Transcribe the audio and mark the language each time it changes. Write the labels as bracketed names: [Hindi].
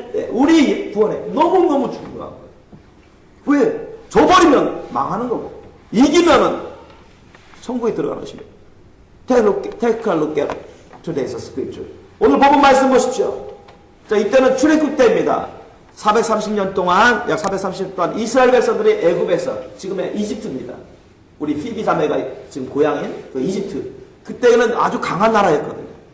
[Korean] 우리 구원에 너무너무 중요한 거예요. 왜? 져버리면 망하는 거고, 이기면은 천국에 들어가는 것입니다. [English] Take a look at today's scripture. [Korean] 오늘 본문 말씀 보십시오. 자, 이때는 출애굽 때입니다. 430년 동안, 약 430년 동안 이스라엘 백성들이 애굽에서, 지금의 이집트입니다. 우리 피비 자매가 지금 고향인 그 이집트. 그때는 아주 강한 나라였거든요.